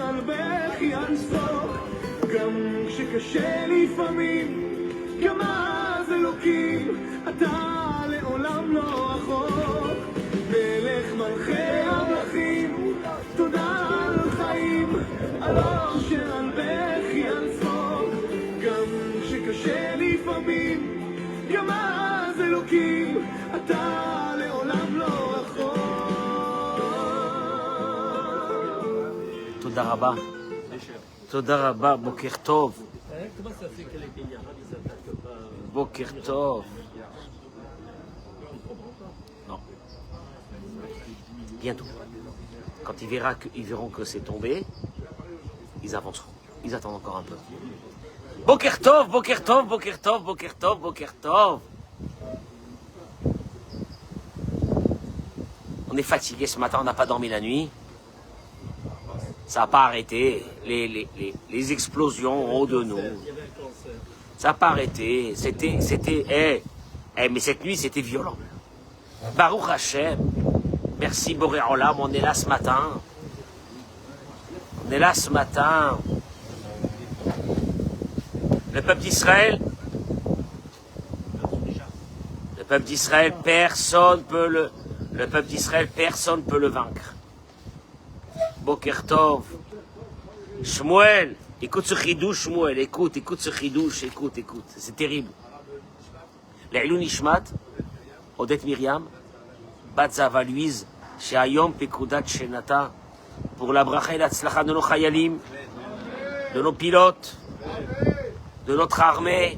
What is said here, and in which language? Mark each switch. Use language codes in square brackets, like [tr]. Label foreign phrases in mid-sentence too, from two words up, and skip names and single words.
[he] על בכי, על צחוק, גם כשקשה לפעמים, גם אז אלוקים, אתה לעולם לא רחוק, מלך מלכי המלכים, תודה על חיים, על אושר, על בכי, על צחוק, גם כשקשה לפעמים, גם אז אלוקים, אתה לעולם לא רחוק. תודה רבה. תודה רבה, בוקר טוב. בוקר טוב. [fr] Non. Bientôt. Quand ils verront que c'est tombé, ils avanceront. Ils attendent encore un peu. [he] בוקר טוב, בוקר טוב, בוקר טוב, בוקר טוב, בוקר טוב. [fr] On est fatigué ce matin, on n'a pas dormi la nuit. Ça n'a pas arrêté. Les explosions en haut de nous. Ça n'a pas arrêté. Mais cette nuit, c'était violent. [he] ברוך השם. [fr] Merci [he] בורא עולם, [fr] on est là ce matin. On est là ce matin. Le peuple d'Israël, personne peut le vaincre. [he] בוקר טוב. [fr] Shmuel, écoute ce chidouche, Shmuel, écoute ce chidouche, écoute. C'est terrible. [he] לעילוי נשמת, [fr] Odette Myriam, Bat Zava Louise, chez Ayom Pekudat Shenata, pour la bracha et la tzlacha de nos chayalim, de nos pilotes, de notre armée.